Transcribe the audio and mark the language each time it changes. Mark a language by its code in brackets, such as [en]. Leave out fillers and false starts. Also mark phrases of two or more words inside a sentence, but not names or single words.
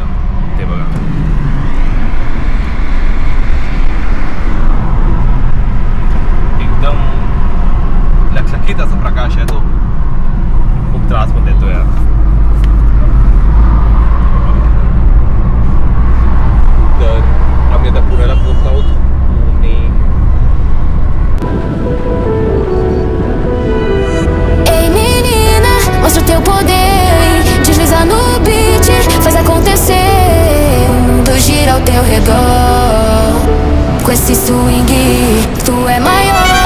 [mr] ते बघा एकदम लखलखीत असा प्रकाश आहे तो. खूप त्रास पण देतो यार. तर आम्ही आता पुण्याला पोहोचलो आहोत. [pt] Ei menina, mostra o teu poder. Desliza no beat, faz acontecer. O mundo gira ao teu redor. Com esse swing, tu é maior.